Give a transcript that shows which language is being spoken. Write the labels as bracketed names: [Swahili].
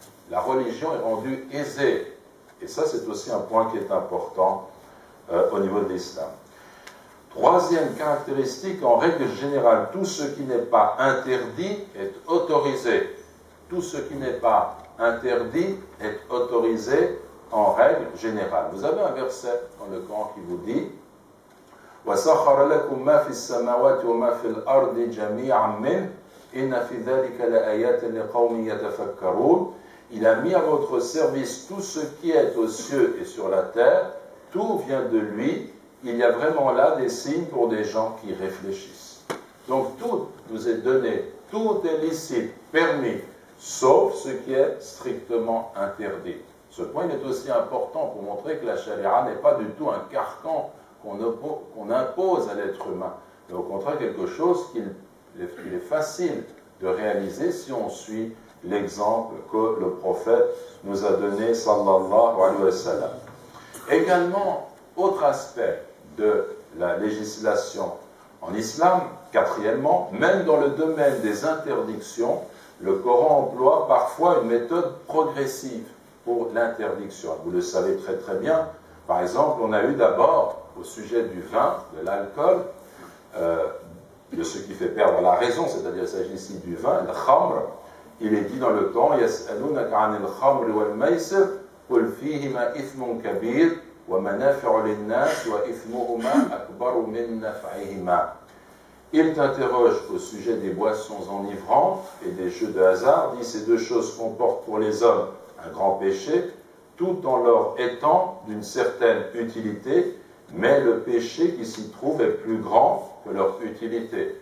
[French] La religion est rendue aisée. Et ça, c'est aussi un point qui est important au niveau de l'islam. Troisième caractéristique, en règle générale, tout ce qui n'est pas interdit est autorisé. Tout ce qui n'est pas interdit est autorisé en règle générale. Vous avez un verset dans le Coran qui vous dit [Arabic] وَسَخَّرَ لَكُم مَّا فِي السَّمَاوَاتِ وَمَا فِي الْأَرْضِ جَمِيعًا مِّنْهُ إِنَّ فِي ذَلِكَ لَآيَاتٍ لِقَوْمٍ يَتَفَكَّرُونَ. [French] Il a mis à votre service tout ce qui est aux cieux et sur la terre, tout vient de lui. Il y a vraiment là des signes pour des gens qui réfléchissent. Donc tout nous est donné, tout est licite, permis, sauf ce qui est strictement interdit. Ce point est aussi important pour montrer que la charia n'est pas du tout un carcan qu'on impose à l'être humain, mais au contraire quelque chose qu'il est facile de réaliser si on suit l'exemple que le prophète nous a donné, [Arabic] sallallahu alayhi wa sallam. [French] Également, autre aspect de la législation en islam, quatrièmement, même dans le domaine des interdictions, le Coran emploie parfois une méthode progressive pour l'interdiction. Vous le savez très très bien. Par exemple, on a eu d'abord, au sujet du vin, de l'alcool, de ce qui fait perdre la raison, c'est-à-dire il s'agit ici du vin, le khamr. Il est dit dans le Coran, [Arabic] يَسْأَلُونَكَ عَنِ الْخَمْرِ وَالْمَيْسِرِ قُلْ فِيهِمَا إِثْمٌ كَبِيرٌ وَمَنَافِعُ لِلنَّاسِ وَإِثْمُهُمَا أَكْبَرُ مِنْ نَفْعِهِمَا. [French] Il t'interroge au sujet des boissons enivrantes et des jeux de hasard, dit ces deux choses comportent pour les hommes un grand péché, tout en leur étant d'une certaine utilité, mais le péché qui s'y trouve est plus grand que leur utilité.